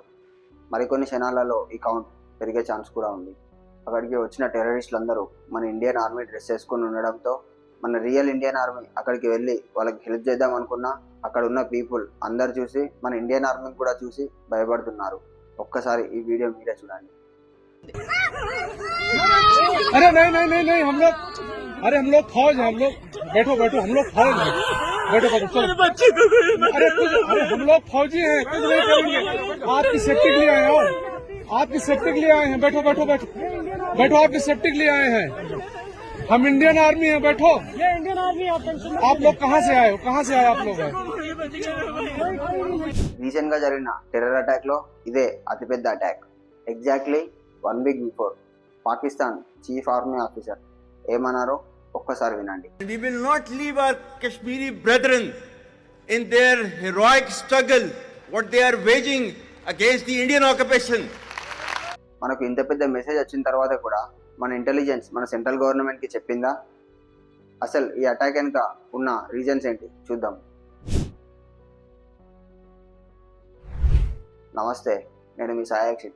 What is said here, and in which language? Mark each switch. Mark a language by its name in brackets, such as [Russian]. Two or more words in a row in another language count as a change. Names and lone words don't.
[Telugu] మరికొన్ని క్షణాలలో ఈ కౌంట్ పెరిగే ఛాన్స్ కూడా ఉంది. అక్కడికి వచ్చిన టెర్రరిస్టులందరూ మన ఇండియన్ ఆర్మీ డ్రెస్ వేసుకొని ఉండడంతో మన రియల్ ఇండియన్ ఆర్మీ అక్కడికి వెళ్ళి వాళ్ళకి హెల్ప్ చేద్దాం అనుకున్నా అక్కడ ఉన్న పీపుల్ అందరు చూసి మన ఇండియన్ ఆర్మీని కూడా చూసి భయపడుతున్నారు. ఒక్కసారి ఈ వీడియో మీరే చూడండి. [Hindi] अरे नहीं नहीं नहीं नहीं हम लोग फौज है, हम लोग बैठो बैठो, हम लोग फौज है, बैठो बैठो चलो। अरे हम लोग फौजी हैं, कुछ नहीं करेंगे, आपकी सेफ्टी के लिए आए हो, आपकी सेफ्टी के लिए आए हैं, बैठो बैठो बैठो बैठो, आपकी सेफ्टी के लिए आए हैं, हम इंडियन आर्मी हैं, बैठो। ये इंडियन आर्मी आप लोग कहाँ से आए हो, कहाँ से आए आप लोग? [Telugu] రీసెంట్ గా జరిగిన [English] terror attack [Telugu] లో ఇదే అతిపెద్ద అటాక్. [English] exactly 1 week before [Telugu] పాకిస్తాన్ [English] chief army officer [Telugu] ఏమన్నారో ఒక్కసారి వినండి. [English] We will not leave our Kashmiri brethren in their heroic struggle what they are waging against the Indian occupation. [Telugu] మనకు ఇంత పెద్ద మెసేజ్ వచ్చిన తర్వాత కూడా మన ఇంటెలిజెన్స్ మన [English] central government [Telugu] కి చెప్పిందా? అసలు ఈ అటాక్ వెనుక ఉన్న రీజన్స్ ఏంటి చూద్దాం. నమస్తే, నేను మీ సాయి అక్షిత్.